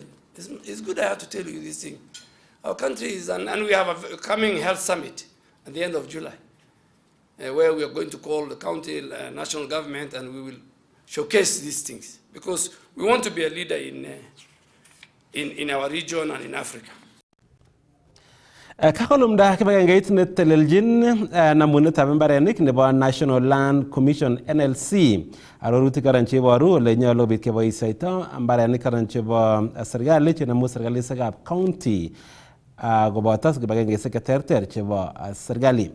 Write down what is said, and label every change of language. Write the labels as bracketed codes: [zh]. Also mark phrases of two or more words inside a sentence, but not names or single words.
[en] It's good I have to tell you this thing. Our country is, and we have a coming health summit at the end of July, where we are going to call the county national government, and we will showcase these things, because we want to be a leader in our region and in Africa. [kln] Kakolumda kibagengeit netelelchin namunetab mbarenik nebo National Land Commission NLC arorutik karan cheboru ole nyolu bit keboisioito mbarenik karan chebo serikali chenemu serikalisekab county koboto kibagengeisiek cheterter chebo serikali.